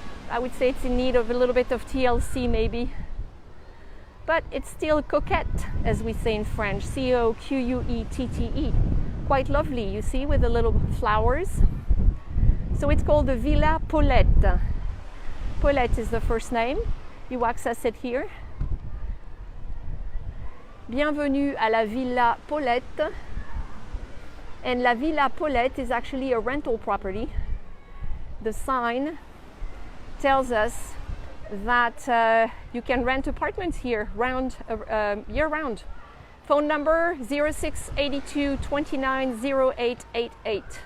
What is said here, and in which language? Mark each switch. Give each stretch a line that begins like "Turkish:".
English: I would say it's in need of a little bit of TLC maybe. But it's still coquette, as we say in French, C-O-Q-U-E-T-T-E. Quite lovely, you see, with the little flowers. So it's called the Villa Paulette. Paulette is the first name. You access it here.
French: Bienvenue à la Villa Paulette.
English: And la Villa Paulette is actually a rental property. The sign tells us that you can rent apartments here year-round. Phone number 0682 29 0888.